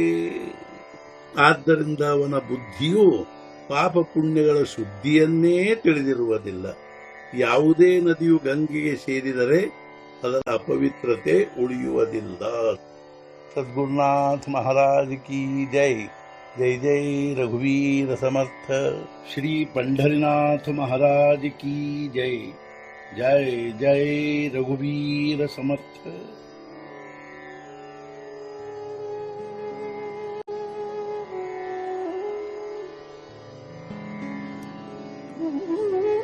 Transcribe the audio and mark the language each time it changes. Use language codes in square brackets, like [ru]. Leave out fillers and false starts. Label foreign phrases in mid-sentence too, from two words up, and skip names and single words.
[kn] ಆದ್ದರಿಂದ ಅವನ ಬುದ್ಧಿಯು ಪಾಪ ಪುಣ್ಯಗಳ ಸುದ್ದಿಯನ್ನೇ ತಿಳಿದಿರುವುದಿಲ್ಲ. ಯಾವುದೇ ನದಿಯು ಗಂಗೆಗೆ ಸೇರಿದರೆ ಅದರ ಅಪವಿತ್ರತೆ ಉಳಿಯುವುದಿಲ್ಲ. [hi] सद्गुरुनाथ महाराज की जय. [mr] जय जय रघुवीर समर्थ. [hi] ಶ್ರೀ पंढरीनाथ महाराज की जय. [mr] जय जय रघुवीर समर्थ.